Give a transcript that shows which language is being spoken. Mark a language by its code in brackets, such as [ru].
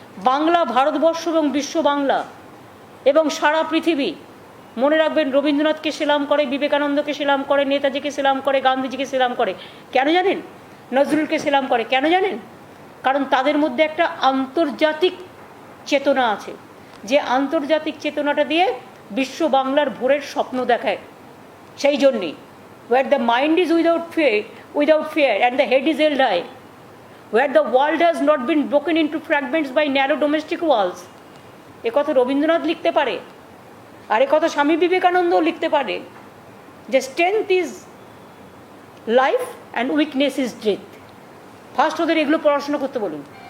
[bn] বাংলা ভারতবর্ষ এবং বিশ্ব বাংলা এবং সারা পৃথিবী মনে রাখবেন, রবীন্দ্রনাথকে সেলাম করে, বিবেকানন্দকে সেলাম করে, নেতাজিকে সেলাম করে, গান্ধীজিকে সেলাম করে। কেন জানেন? নজরুলকে সেলাম করে কেন জানেন? কারণ তাদের মধ্যে একটা আন্তর্জাতিক চেতনা আছে, যে আন্তর্জাতিক চেতনাটা দিয়ে বিশ্ব বাংলার ভোরের স্বপ্ন দেখায়। সেই জন্যেই [en] where the mind is without fear and the head is held high, where the world has not been broken into fragments by narrow domestic walls, [bn] এ কথা রবীন্দ্রনাথ লিখতে পারে, আর এ কথা স্বামী বিবেকানন্দও লিখতে পারে, যে [en] Strength is life and weakness is death. [bn] First ওদের এগুলো পড়াশোনা করতে বলুন।